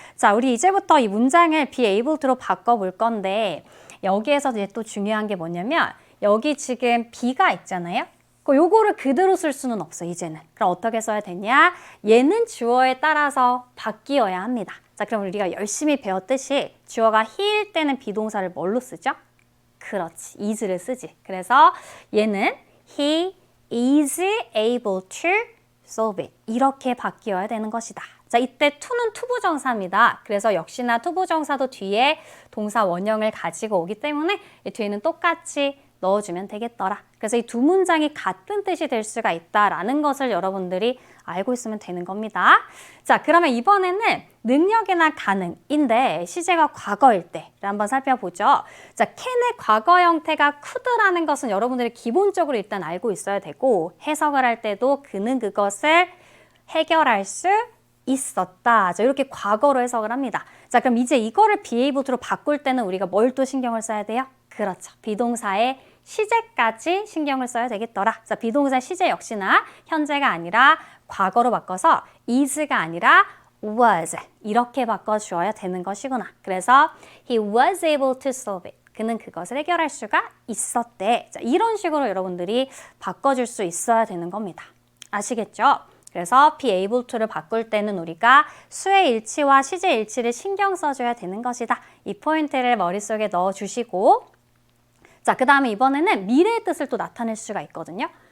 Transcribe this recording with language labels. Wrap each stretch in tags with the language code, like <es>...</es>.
<ko>자, 우리 이제부터 이 문장을 be able to로 바꿔볼 건데 여기에서 이제 또 중요한 게 뭐냐면 여기 지금 be가 있잖아요. 요거를 그대로 쓸 수는 없어, 이제는. 그럼 어떻게 써야 되냐? 얘는 주어에 따라서 바뀌어야 합니다. 자, 그럼 우리가 열심히 배웠듯이 주어가 he일 때는 비동사를 뭘로 쓰죠? 그렇지, is를 쓰지. 그래서 얘는</ko> <en>he is able to solve it.</en> <ko>이렇게 바뀌어야 되는 것이다. 자, 이때 to는 투부정사입니다. 그래서 역시나 투부정사도 뒤에 동사 원형을 가지고 오기 때문에 이 뒤에는 똑같이 넣어주면 되겠더라. 그래서 이 두 문장이 같은 뜻이 될 수가 있다라는 것을 여러분들이 알고 있으면 되는 겁니다. 자, 그러면 이번에는 능력이나 가능인데 시제가 과거일 때를 한번 살펴보죠. 자, can의 과거 형태가 could라는 것은 여러분들이 기본적으로 일단 알고 있어야 되고 해석을 할 때도 그는 그것을 해결할 수 있었다. 자, 이렇게 과거로 해석을 합니다. 자, 그럼 이제 이거를 be able to로 바꿀 때는 우리가 뭘 또 신경을 써야 돼요? 그렇죠. 비동사의 시제까지 신경을 써야 되겠더라. 자, 비동사 시제 역시나 현재가 아니라 과거로 바꿔서 is가 아니라 was 이렇게 바꿔주어야 되는 것이구나. 그래서</ko> <en>he was able to solve it.</en> <ko>그는 그것을 해결할 수가 있었대. 자, 이런 식으로 여러분들이 바꿔줄 수 있어야 되는 겁니다. 아시겠죠? 그래서 be able to를 바꿀 때는 우리가 수의 일치와 시제 일치를 신경 써줘야 되는 것이다. 이 포인트를 머릿속에 넣어주시고 자, 그 다음에 이번에는 미래의 뜻을 또 나타낼 수가 있거든요.</ko>